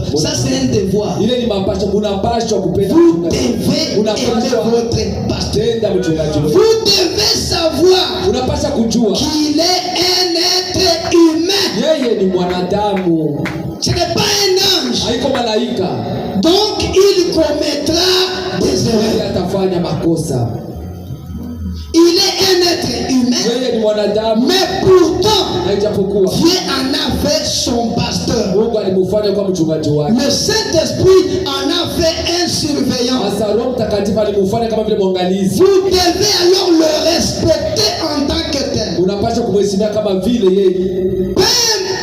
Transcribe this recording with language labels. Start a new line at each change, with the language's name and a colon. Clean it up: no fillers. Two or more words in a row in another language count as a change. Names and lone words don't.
French: Ça, c'est un devoir.
Swahili: Ile ni mapasho, unapaswa kupenda
French: Vous
Swahili: mchungaji.
French: devez aimer
Swahili: Unapaswa
French: votre pasteur.
Swahili: kupenda mchungaji.
French: Vous devez savoir
Swahili: Unapaswa kujua
French: qu'il est un être humain.
Swahili: yeye ni mwanadamu,
French: Ce n'est pas un ange.
Swahili: haiko malaika.
French: Donc, il commettra des
Swahili: Yeye
French: erreurs.
Swahili: atafanya makosa.
French: Il est un être humain,
Swahili: Yeye ni mwanadamu,
French: mais pourtant,
Swahili: na ijapokuwa
French: Dieu en a fait son pasteur.
Swahili: Mungu alimufanya kwa mchungaji wake.
French: Le Saint-Esprit en a fait un surveillant.
Swahili: Sasa Roho Mtakatifu alimufanya kama vile mwangalizi.
French: Vous devez alors le respecter en tant que tel.
Swahili: Unapaswa kumheshimia kama vile yeye.
French: Peu